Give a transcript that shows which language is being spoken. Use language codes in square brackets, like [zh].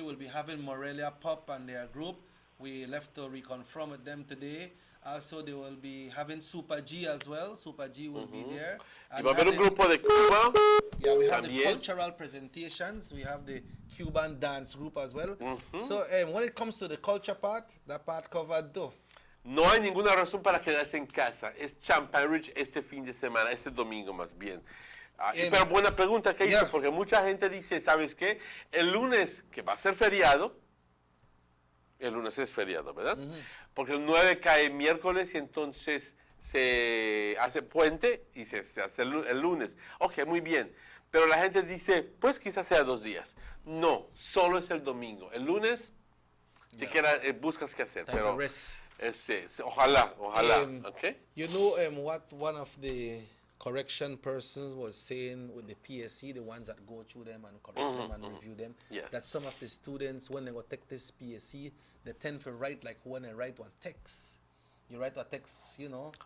[en] Will be having Morelia Pop and their group. We left to reconfirm with them today. Also, they will be having Super G as well. Super G will be there. [es] Y va a haber un grupo de Cuba. [en] Yeah, we have the cultural presentations. We have the Cuban dance group as well. So when it comes to the culture part, that part covered though. [es] No hay ninguna razón para quedarse en casa. Es Champagne Ridge este fin de semana, este domingo más bien. Pero buena pregunta que hizo, porque mucha gente dice, ¿sabes qué? El lunes, que va a ser feriado, el lunes es feriado, ¿verdad? Porque el 9 cae miércoles y entonces se hace puente y se hace el lunes. Ok, muy bien. Pero la gente dice, pues quizás sea 2 días. No, solo es el domingo. El lunes buscas qué hacer. Pero ojalá, okay. [en] You know what one of the correction persons was saying with the PSE, the ones that go through them and correct them and review them, that some of the students, when they go take this PSE, they tend to write like when they write one text. You write a text, you know.